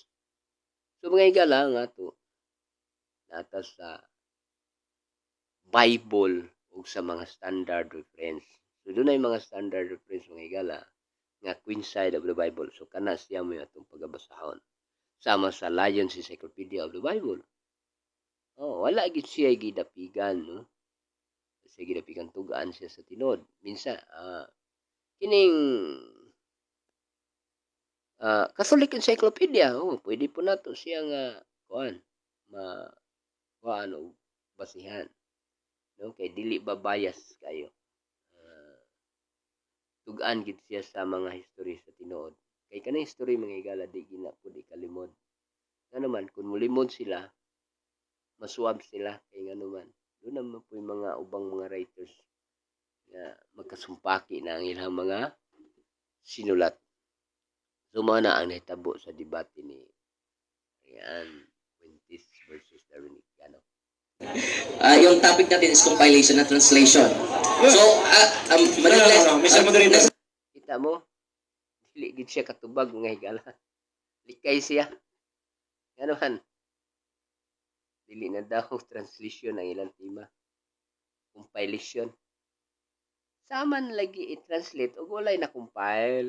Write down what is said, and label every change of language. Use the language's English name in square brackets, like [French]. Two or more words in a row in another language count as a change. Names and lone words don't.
[Cebuano] So mga higala nga to nata sa Bible ug sa mga [English] standard reference. [Cebuano] So doon ay mga [English] standard reference [Cebuano] mga higala nga Queen Side of the Bible. So kana siya mo atong pagabasahon. Sama sa Lyons Encyclopedia of the Bible. Oh, wala gid siya gidapigan, no? Siya gidapigan tugaan siya sa tinod. Minsan kining Catholic Encyclopedia, pwede po nato siya nga kuan og basihan. No, kay dili ba bias kayo. Tugaan gid siya sa mga history sa tinuod. Kay kanang history mga higala di gina pud ikalimod. Nga naman kung mulimod sila, masuwab sila kay nga naman. [Filipino] Doon naman po yung [Cebuano] mga ubang mga writers na magkasumpaki na ang ilang mga sinulat. So na ang nahitabo sa debate ni Rian Fuentes versus Darwin Gitgano. [Filipino] Yung topic natin is compilation na translation. So, Mr. Moderator. [Cebuano] Kita mo, dili gid siya katubag mga higala. Likay siya. Nga naman, dili na daw translation ang ilang tema. Compilation. Saman lagi i-translate o walay na compile.